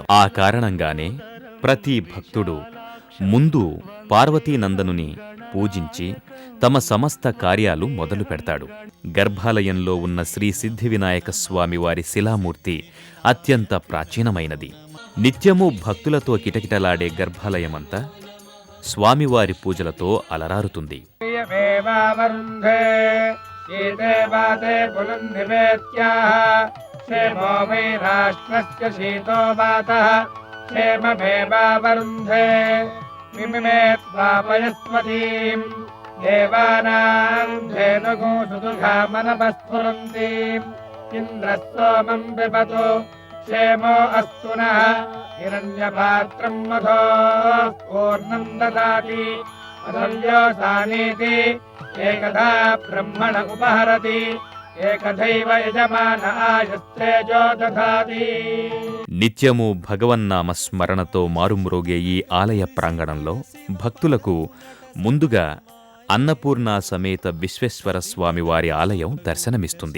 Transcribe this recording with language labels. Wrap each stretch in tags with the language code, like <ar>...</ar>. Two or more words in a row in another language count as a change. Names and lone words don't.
<te>ఆ కారణంగానే ప్రతి భక్తుడు ముందు పార్వతీనందనుని పూజించి తమ సమస్త కార్యాలు మొదలు పెడతాడు. గర్భాలయంలో ఉన్న శ్రీ సిద్ధివినాయక స్వామివారి శిలామూర్తి అత్యంత ప్రాచీనమైనది. నిత్యము భక్తులతో కిటకిటలాడే గర్భాలయమంతా స్వామివారి పూజలతో అలరారుతుంది.</te> <sa>क्षेममेवावरुन्धे मिमिमेत्वापयस्वतीम् देवानाम् धेनुगोसुदुघामनपस्फुरन्तीम् इन्द्रः सोमम् पिबतु क्षेमो अस्तु नः हिरण्यपात्रम् मधो पूर्णम् ददाति मधुर्योऽसानीति एकधा ब्रह्मण उपहरति ఏకదైవ యజమాన ఆయుస్తేజో దధాతి.</sa> <te>నిత్యము భగవన్నామ స్మరణతో మారుమ్రోగే ఈ ఆలయ ప్రాంగణంలో భక్తులకు ముందుగా అన్నపూర్ణ సమేత విశ్వేశ్వర స్వామివారి ఆలయం దర్శనమిస్తుంది.</te>